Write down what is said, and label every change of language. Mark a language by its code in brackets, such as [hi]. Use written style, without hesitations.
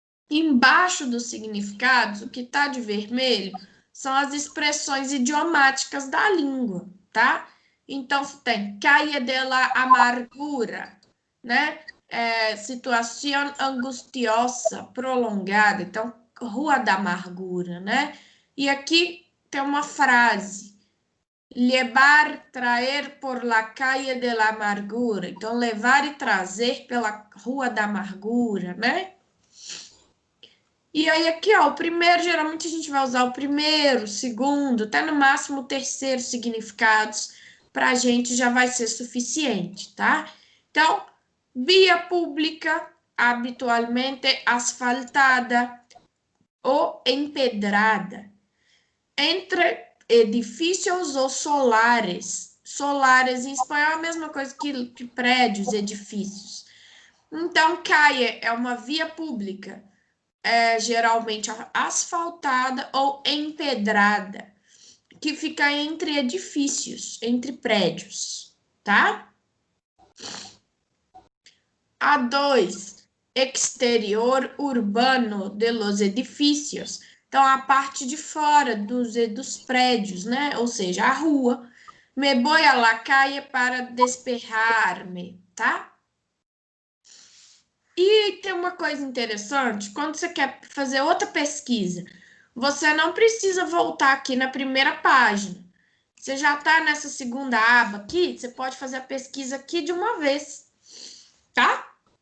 [pt] Embaixo dos significados, o que tá de vermelho são as expressões idiomáticas da língua, tá? Então, tem [es] calle de la amargura, [pt] né? Situação angustiosa, prolongada. Então, rua da amargura, né? E aqui tem uma frase. [es] Levar, traer por la calle de la amargura. [pt] Então, levar e trazer pela rua da amargura, né? E aí, aqui, ó, o primeiro, geralmente a gente vai usar o primeiro, o segundo, até no máximo o terceiro significados, para a gente já vai ser suficiente, tá? Então, [es] via pública, habitualmente asfaltada ou empedrada. Entre edifícios ou solares. [pt] Solares em espanhol é a mesma coisa que prédios, edifícios. Então, calle é uma via pública geralmente asfaltada ou empedrada, que fica entre edifícios, entre prédios, tá? [es] A2, exterior urbano de los edifícios. [pt] Então, a parte de fora dos prédios, né? Ou seja, a rua. [es] Me voy a la calle para despejar-me, [pt] tá? E tem uma coisa interessante, quando você quer fazer outra pesquisa, você não precisa voltar aqui na primeira página. Você já está nessa segunda aba aqui, você pode fazer a pesquisa aqui de uma vez, tá?